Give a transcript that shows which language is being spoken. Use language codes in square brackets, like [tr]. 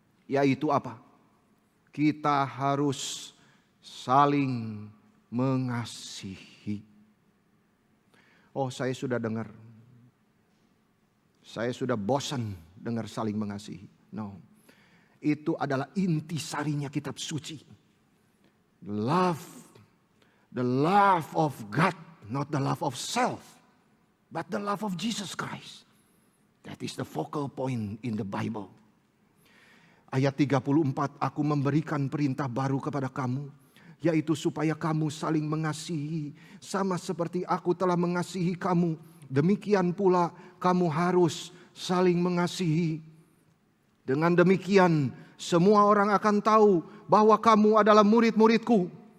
[id] Yaitu apa? Kita harus saling mengasihi. Oh, saya sudah dengar. Saya sudah bosan dengar saling mengasihi. No. Itu adalah intisarinya kitab suci. [en] The love of God, not the love of self, but the love of Jesus Christ. That is the focal point in the Bible. [id] Ayat 34, aku memberikan perintah baru kepada kamu, yaitu supaya kamu saling mengasihi, sama seperti aku telah mengasihi kamu. Demikian pula kamu harus saling mengasihi. Dengan demikian, semua orang akan tahu bahwa kamu adalah murid-muridku.